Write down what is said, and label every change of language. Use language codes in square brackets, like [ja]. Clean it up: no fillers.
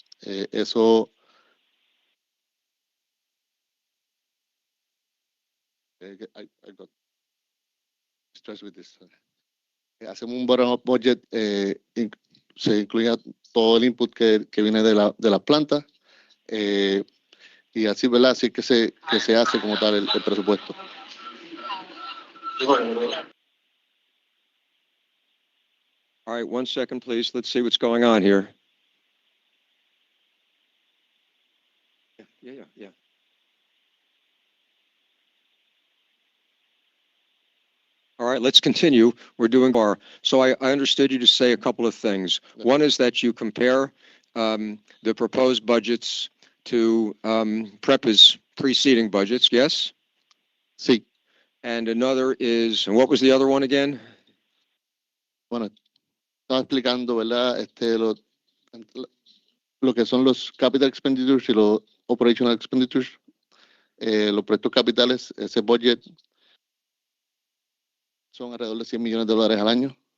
[en] Eso I got stressed with this. [es] Hacemos un bottom-up budget, se incluye todo el input que viene de las plantas, y así, ¿verdad? Así que se hace como tal el presupuesto. [en] All right, 1 second, please. Let's see what's going on here. Yeah. All right, let's continue. We're doing bar. So I understood you to say a couple of things. One is that you compare the proposed budgets to PREPA's preceding budgets, yes? [es] Sí. [en] And another is, and what was the other one again? [es] Bueno, estaba explicando, ¿verdad? Lo que son los capital expenditures y los operational expenditures. Los proyectos capitales, ese budget son alrededor de $100 millones al año.